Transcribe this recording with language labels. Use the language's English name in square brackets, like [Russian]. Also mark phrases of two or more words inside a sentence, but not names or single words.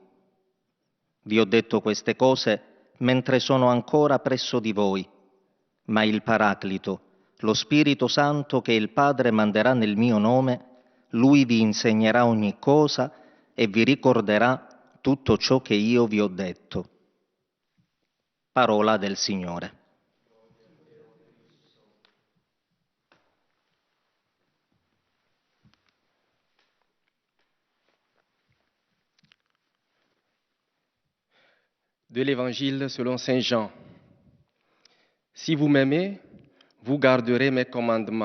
[Italian] Vi ho detto queste cose mentre sono ancora presso di voi, ma il Paraclito, lo Spirito Santo che il Padre manderà nel mio nome, lui vi insegnerà ogni cosa e vi ricorderà tutto ciò che io vi ho detto». Parola del Signore. [French] De l'Évangile selon Saint Jean. Si vous m'aimez, vous garderez mes commandements.